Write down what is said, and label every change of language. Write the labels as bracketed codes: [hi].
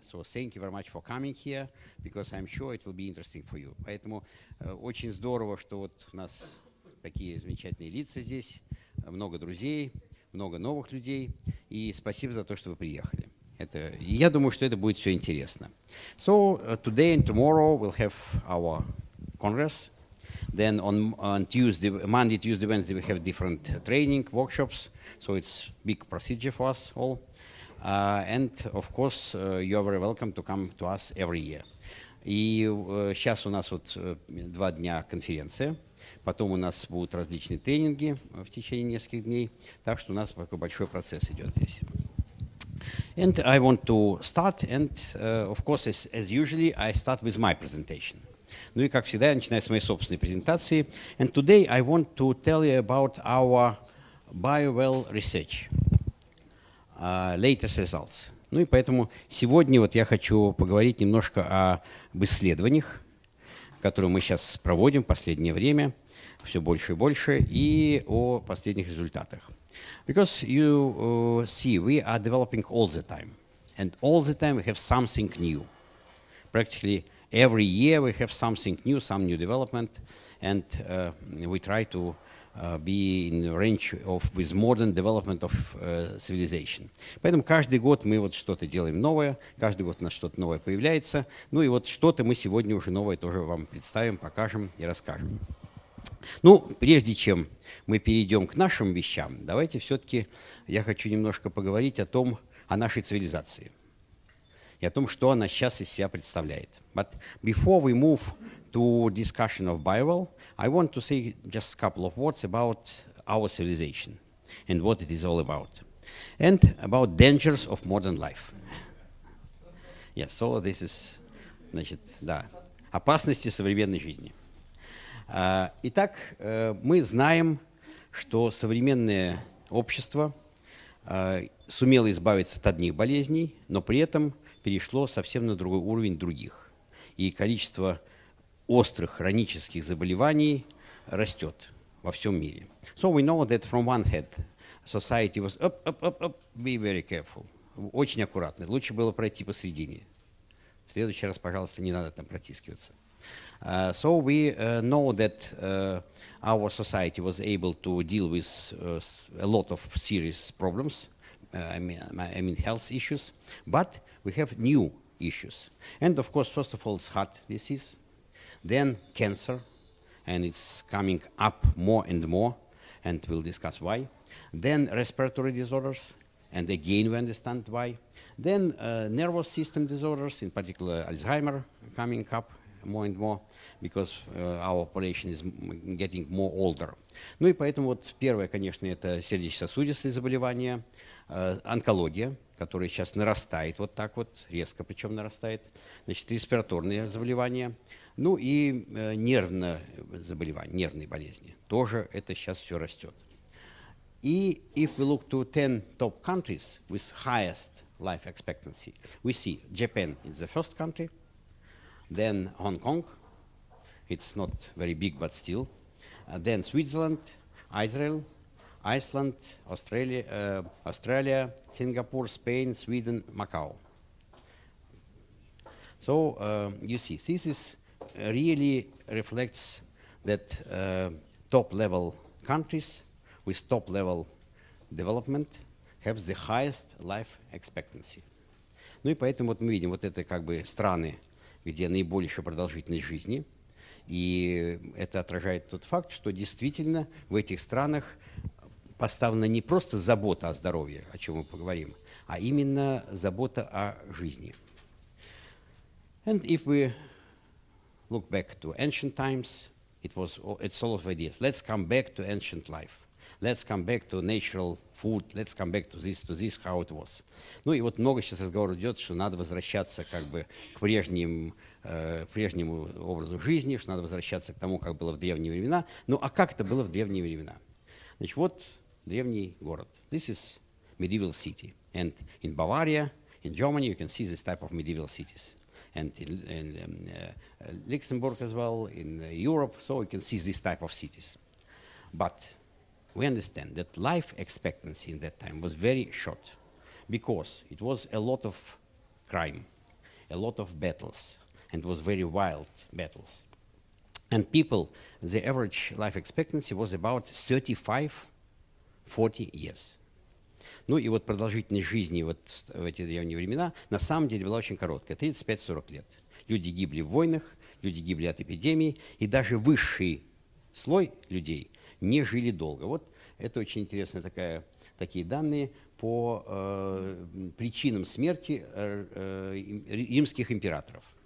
[en] So thank you very much for coming here, because I'm sure it will be interesting for you. [ru] Поэтому очень здорово, что вот у нас такие замечательные лица здесь, много друзей, много новых людей, и спасибо за то, что вы приехали. Я думаю, что это будет все интересно. [en] So today and tomorrow we'll have our Congress. Then on Tuesday, Monday, Tuesday, Wednesday we have different training workshops. So it's big procedure for us all. And of course, you are very welcome to come to us every year. [ru] И сейчас у нас вот 2 дня конференция, потом у нас будут различные тренинги в течение нескольких дней, так что у нас такой большой процесс идет здесь. [en] And I want to start, and of course, as usually, I start with my presentation. [ru] Ну и как всегда, я начинаю с моей собственной презентации. [en] And today I want to tell you about our BioWell research. Latest results. [ru] Ну и поэтому сегодня вот я хочу поговорить немножко об исследованиях, которые мы сейчас проводим в последнее время, все больше и больше, и о последних результатах. [en] Because you see, we are developing all the time. And all the time we have something new. Practically every year we have something new, some new development, and we try to be in the range with modern development of civilization. [ru] Поэтому каждый год мы вот что-то делаем новое, каждый год у нас что-то новое появляется. Ну и вот что-то мы сегодня уже новое тоже вам представим, покажем и расскажем. Ну, прежде чем мы перейдем к нашим вещам, давайте все-таки я хочу немножко поговорить о нашей цивилизации и о том, что она сейчас из себя представляет. [en] But before we move to discussion of BioWell, I want to say just a couple of words about our civilization and what it is all about, and about dangers of modern life. Yes, so this is, [ru] значит, да, опасности современной жизни. Итак, мы знаем, что современное общество сумело избавиться от одних болезней, но при этом перешло совсем на другой уровень других. И количество острых хронических заболеваний растет во всем мире. [en] So we know that from one hand, society was up, be very careful. [ru] Очень аккуратно. Лучше было пройти посередине. В следующий раз, пожалуйста, не надо там протискиваться. [en] So we know that our society was able to deal with a lot of serious problems, I mean health issues, but we have new issues. And of course, first of all, it's heart disease, then cancer, and it's coming up more and more, and we'll discuss why. Then respiratory disorders, and again we understand why. Then nervous system disorders, in particular Alzheimer, coming up more and more, because our population is getting more older. [ru] Ну и поэтому вот первое, конечно, это сердечно-сосудистые заболевания, онкология, которая сейчас нарастает вот так вот, резко причем нарастает, значит, респираторные заболевания, ну и нервные заболевания, нервные болезни. Тоже это сейчас все растет. И [en] if we look to 10 top countries with highest life expectancy, we see Japan is the first country, then Hong Kong, it's not very big but still, then Switzerland, Israel, Iceland, Australia, Singapore, Spain, Sweden, Macau. So you see, this really reflects that top-level countries with top-level development have the highest life expectancy. [ru] Ну и поэтому вот мы видим, вот это как бы страны, где наибольшая продолжительность жизни, и это отражает тот факт, что действительно в этих странах поставлена не просто забота о здоровье, о чем мы поговорим, а именно забота о жизни. [en] And if we look back to ancient times, it's all of ideas. Let's come back to ancient life. Let's come back to natural food. Let's come back to this, how it was. [ru] Ну и вот много сейчас разговоров идет, что надо возвращаться как бы к прежнему образу жизни, что надо возвращаться к тому, как было в древние времена. Ну а как это было в древние времена? Значит, вот древний город. [en] This is medieval city. And in Bavaria, in Germany, you can see this type of medieval cities. And in Luxembourg as well, in Europe, so you can see this type of cities. But we understand that life expectancy in that time was very short, because it was a lot of crime, a lot of battles, and it was very wild battles. And people, the average life expectancy was about 35-40 years. [ru] Ну и вот продолжительность жизни вот в эти древние времена на самом деле была очень короткая, 35-40 лет. Люди гибли в войнах, люди гибли от эпидемий, и даже высший слой людей не жили долго. Вот это очень интересные такие данные по причинам смерти римских императоров.